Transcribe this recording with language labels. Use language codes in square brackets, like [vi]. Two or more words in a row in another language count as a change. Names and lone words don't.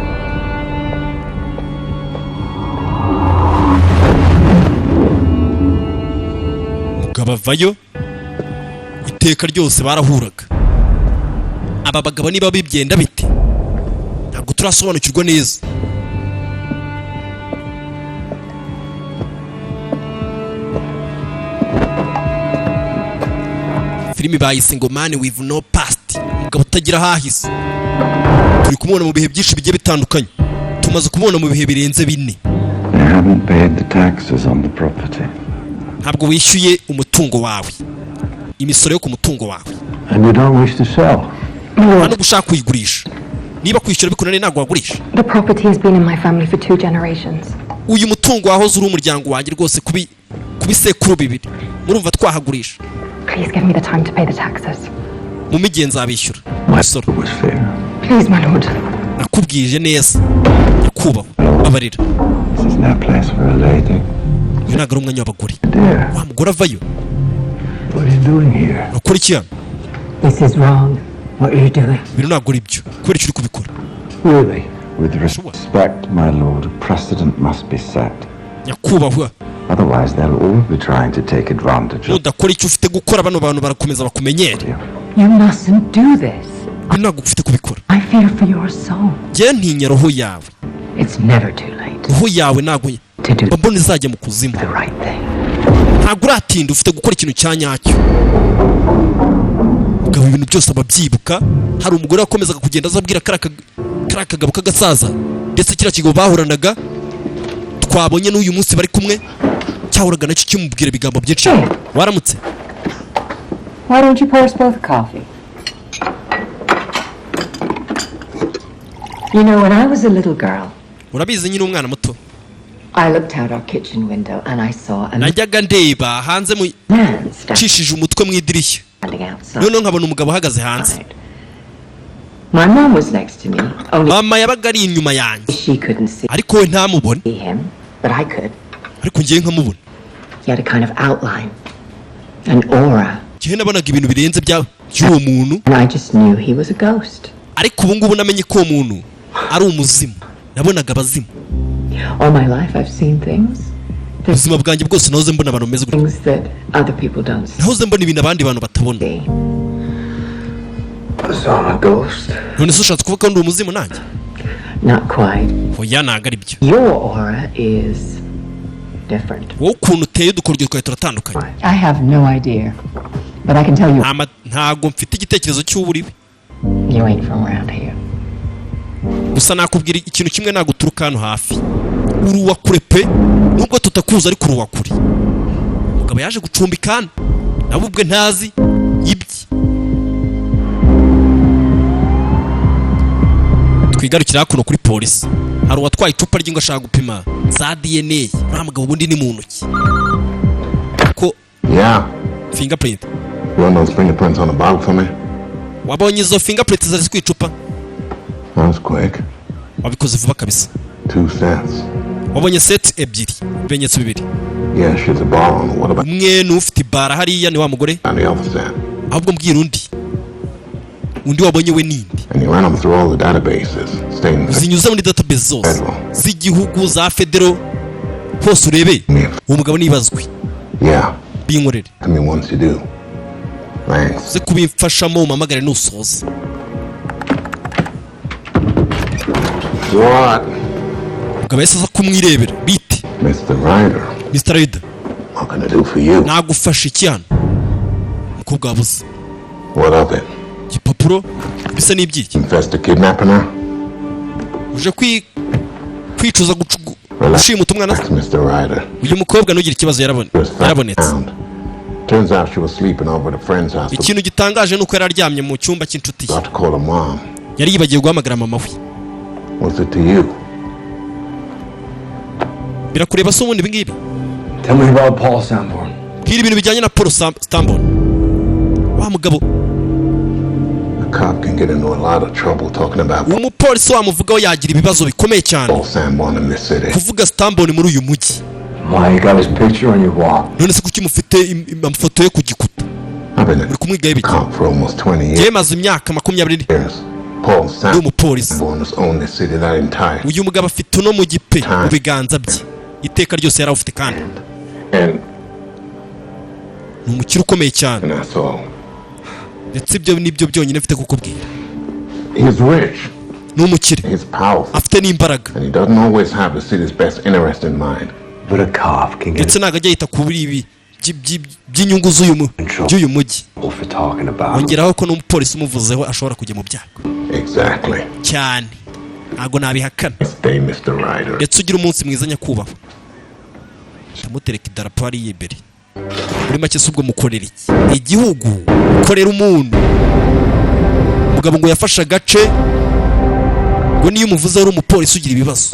[rw] mugabo avayo iteka ryose barahuraga aba bagabo niba bibyenda bite ntabwo turasobanukirwa neza filime bayise ngo [en] man with no past [rw] umugabo utagira hahise turi kumubona mu bihe byinshi bigiye bitandukanye tumaze kumubona mu bihe birenze 4 ntabwo wishyuye umutungo wawe imisoro yo ku mutungo wawe [en] And you don't wish to sell. [rw] hano gushaka kuyigurisha niba kwishyura bikunaniye ntabwo wagurisha [en] The property has been in my family for 2 generations. [rw] uyu mutungo wahoze uri umuryango wanjye rwose kubisekuru bibiri murumva twahagurisha [en] Please give me the time to pay the taxes. [rw] mu migenzo abishyura [en] My [rw] imisoro [en] was fair. Please, my lord. [rw] nakubwije neza nyakubahwa babarira [en] This is no place for a lady. [rw] uyu ntabwo ari umwanya w'abagore [en] Dear, [rw] wa mugore avayo [en] what are you doing here? [rw] urakora iki hano [en] This is wrong. What are you doing? [rw] ibintu ntabwo ari byo kubera icyo uri kubikora [en] Really? With respect, my lord, a precedent must be set. [rw] nyakubahwa [en] Otherwise, they'll all be trying to take advantage of [rw] nudakora icyo ufite gukora bano bantu barakomeza bakumenyere [en] you. You mustn't do this. [rw] ibintu ntabwo ufite kubikora [en] I fear for your soul. [rw] njye ntinya roho yawe [en] It's never too late [rw] roho yawe ntabwo [en] to do [rw] mbona izajya mu kuzimu [en] the right thing. [rw] ntabwo uratinda ufite gukora ikintu cya nyacyo mugabo ibintu byose ababyibuka hari umugore wakomezaga kugenda azabwira kariya kagabo k'agasaza ndetse kiriya kigabo bahoranaga twabonye n'uyu munsi bari kumwe cyahuraga nacyo kimubwira ibigambo byinshi waramutse [en] Why don't you pour us both coffee? You know, when I was a little girl, [rw] urabizi nyine umwana muto [en] I looked out our kitchen window and I saw a [rw] najyaga ndeba hanze mu [en] man [rw] cishije umutwe mu idirishya [en] standing outside. [rw] noneho nkabona umugabo ahagaze hanze [en] My mom was next to me, only [rw] mama yabaga ari inyuma yanjye [en] she couldn't see [rw] ariko we ntamubone [en] him, but I could. [rw] ariko ngewe nkamubona [en] He had a kind of outline, an aura, [rw] ngewe nabonaga ibintu birenze by'uwo muntu [en] and I just knew he was a ghost. [rw] ariko ubu ngubu namenye ko uwo muntu ari umuzimu nabonaga abazimu [en] All my life I've seen things [rw] ubuzima bwanjye bwose nahoze mbona abantu bameze gutya [en] that other people don't [rw] nahoze mbona ibintu abandi bantu batabona [en] see. So I'm a ghost. [rw] none se ushatse kuvuga ko ndi umuzimu nanjye [en] Not quite. [rw] oya ntabwo ari byo [en] Your aura is different. [rw] wowe ukuntu uteye udukoryo twawe turatandukanye [en] I have no idea, but I can tell you [rw] ntabwo mfite igitekerezo cy'uwo uri we [en] you ain't from around here. [rw] gusa nakubwira ikintu kimwe ntabwo uturuka hano hafi uri uwa kure pe nubwo tutakuzi ariko uri uwa kure umugabo yaje gucumbika hano nawe ubwe ntazi ibye twigarukira hakuno kuri polisi hari uwatwaye icupa ry'ingo ashaka gupima za DNA uriya mugabo ubundi ni mu ntoki ko [en] Yeah. fingerprint You want those fingerprints on the bottle for me? [rw] wabonye izo fingerprint zari ku icupa [en] That was quick. [rw] wabikoze vuba kabisa [en] 2 cents. [rw] wabonye set ebyiri ibimenyetso bibiri [en] Yeah, she's a ball. What about [rw] umwe ni ufite ibara hariya ni wa mugore [en] on the other side? [rw] ahubwo mbwira undi wabonye we ninde [en] And you ran them through all the databases. Staying [rw] zinyuze muri database zose z'igihugu za federo hose urebe uwo mugabo nibazwe [en] Yeah. [rw] binkorere [en] I mean, once you do. Thanks. [rw] ze kubimfashamo umamagare nusoza [en] What? [rw] umugabo yahise aza kumwirebera bite [en] Mr. Ryder. Mr. Ryder What can I do for you? [rw] nagufasha iki hano umukobwa wabuze [en] What of it? [rw] igipapuro bisa n'ibyiki [en] Confessed to kidnapping her? [rw] uje kwicuza gushimuta umwana [en] Relax, Mr. Ryder. [rw] uyu mukobwa ntugire ikibazo yarabonetse [en] Turns out she was sleeping over at a friend's house. [rw] ikintu gitangaje nuko yari aryamye mu cyumba cy'inshuti ye [en] Got to call her mom. [rw] yari yibagiwe guhamagara mama we [en] What's it to you? [rw] birakureba se ubundi ibingibi [en] Tell me about Paul Sanborn. [rw] bwira ibintu bijyanye na Paul Sanborn mugabo [en] A cop can get into a lot of trouble talking about [rw] umupolisi wamuvugaho yagira ibibazo bikomeye cyane [en] Paul Sanborn in this city. [rw] kuvuga Sanborn muri uyu mujyi. [en] Why you got his picture on your wall? [rw] None se kuki mufite amafoto ye ku gikuta? [en] I've been [rw] Muri kumwigaho ibiki? [en] a cop for almost 20 years. [rw] Njye maze imyaka 20 [en] Paul [rw] ndi umupolisi. [en] Sanborn has owned this city that entire. [rw] Uyu mugabo afite uno mujyi pe mu biganza bye. Iteka ryose yari afite kandi. [en] And [rw] Ni umukire ukomeye cyane. [en] that's all. [rw] Ndetse ibyo nibyo byonyine mfite kukubwira. [en] He's rich. [rw] Ni umukire. [en] He's powerful. [rw] Afite n'imbaraga. [en] And he doesn't always have the city's best interest in mind. But a cop can get [rw] Ndetse ntabwo ajya yita kuri ibi by'inyungu z'uyu mujyi. [en] for talking about. [rw] Ongeraho ko n'umupolisi umuvuzeho ashobora kujya mu byago. [en] Exactly. [rw] Cyane. Ntabwo nabihakana. [en] Stay, Mr. Ryder. [rw] Ndetse ugira umunsi mwiza nyakubahwa. Ndamutereka idarapo hariya imbere. Muri make si ubwo mukorera iki? Igihugu ukorera umuntu. Umugabo ngo yafashe agace ngo niyo umuvuze ari umupolisi ugira ibibazo.